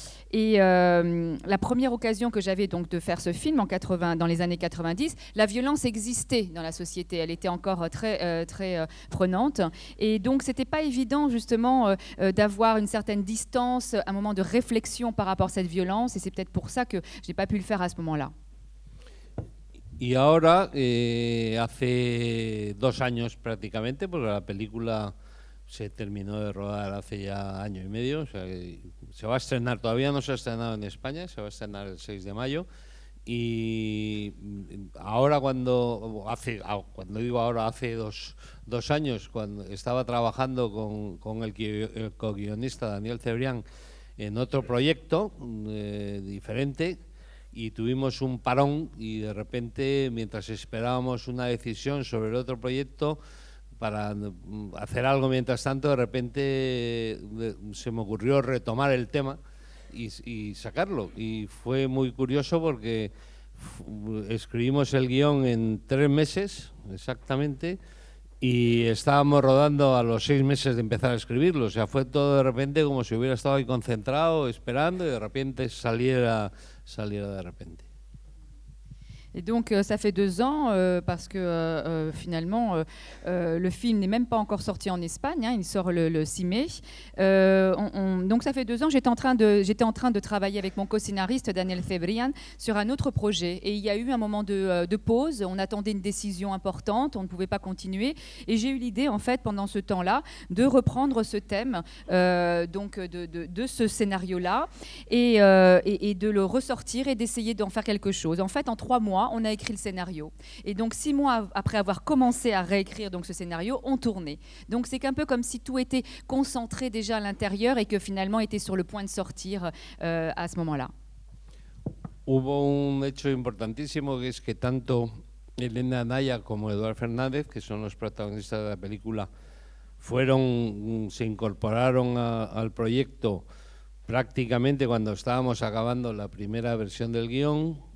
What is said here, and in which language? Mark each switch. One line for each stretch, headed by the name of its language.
French: Et la première occasion que j'avais donc de faire ce film dans les années 90, la violence existait dans la société, elle était encore très prenante, et donc c'était pas évident justement d'avoir une certaine distance, un moment de réflexion par rapport à cette violence, et c'est peut-être pour ça que j'ai pas pu le faire à ce moment-là.
Spanish: Y ahora, hace 2 años prácticamente, porque la película se terminó de rodar hace ya año y medio, o sea, se va a estrenar, todavía no se ha estrenado en España, se va a estrenar el 6 de mayo, y ahora hace 2 años, cuando estaba trabajando con el co-guionista Daniel Cebrián en otro proyecto diferente, y tuvimos un parón, y de repente, mientras esperábamos una decisión sobre el otro proyecto, para hacer algo mientras tanto, de repente se me ocurrió retomar el tema y sacarlo. Y fue muy curioso porque escribimos el guión en 3 meses, exactamente, y estábamos rodando a los 6 meses de empezar a escribirlo. O sea, fue todo de repente como si hubiera estado ahí concentrado, esperando, y de repente saliera de repente.
French: Et donc ça fait 2 ans parce que finalement le film n'est même pas encore sorti en Espagne, hein, il sort le 6 mai. Donc ça fait 2 ans, j'étais en train de travailler avec mon co-scénariste Daniel Cebrián sur un autre projet, et il y a eu un moment de pause, on attendait une décision importante, on ne pouvait pas continuer, et j'ai eu l'idée en fait pendant ce temps-là de reprendre ce thème donc de ce scénario-là et de le ressortir et d'essayer d'en faire quelque chose. En fait, en 3 mois, on a écrit le scénario. Et donc 6 mois après avoir commencé à réécrire donc ce scénario, on tournait. Donc c'est un peu comme si tout était concentré déjà à l'intérieur et que finalement était sur le point de sortir à ce moment-là.
Spanish: Hubo un hecho importantísimo, que es que tanto Elena Anaya como Eduard Fernández, que son los protagonistas de la película, se incorporaron al proyecto prácticamente cuando estábamos acabando la primera versión del guión.